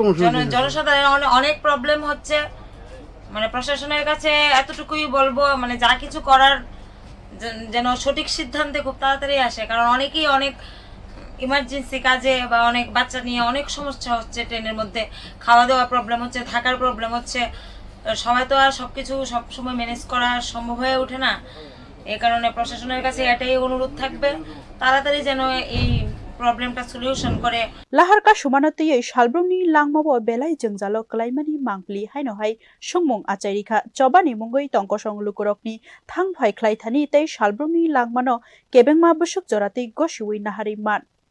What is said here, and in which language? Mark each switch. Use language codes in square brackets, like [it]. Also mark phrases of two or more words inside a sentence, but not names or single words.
[bn] জনসাধারণের অনেক প্রবলেম হচ্ছে মানে প্রশাসনের কাছে এতটুকুই বলবো মানে যা কিছু করার যেন সঠিক সিদ্ধান্তে খুব তাড়াতাড়ি আসে কারণ অনেকেই অনেক ইমার্জেন্সি কাজে বা অনেক বাচ্চা নিয়ে অনেক সমস্যা হচ্ছে ট্রেনের মধ্যে খাওয়া দাওয়া প্রবলেম হচ্ছে থাকার প্রবলেম হচ্ছে সবাই তো আর সবকিছু সব সময় ম্যানেজ করা সম্ভব হয়ে ওঠে না এই কারণে প্রশাসনের কাছে এটাই অনুরোধ থাকবে তাড়াতাড়ি যেন এই প্রবলেমটা সলিউশন করে [trp] lahar kasumano tei salbrumni langmabo belai jengjalo klaimani mangpli haino hai sungmung achairikha chobani mungoi tongko songlukurokni thangphai khlaithani tei salbrumni langmano kebengma busuk jorati gosiwi nahari man